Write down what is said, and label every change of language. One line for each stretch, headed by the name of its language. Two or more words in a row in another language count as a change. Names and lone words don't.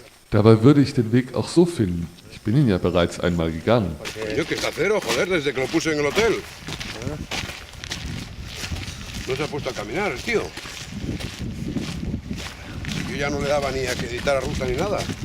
German: Dabei würde ich den Weg auch so finden. Ich bin ihn ja bereits einmal gegangen.
Spanish: Coño, que está cero, joder, desde que lo puse en el hotel. No se ha puesto a caminar el tío. Yo ya no le daba ni a que editara ruta ni nada.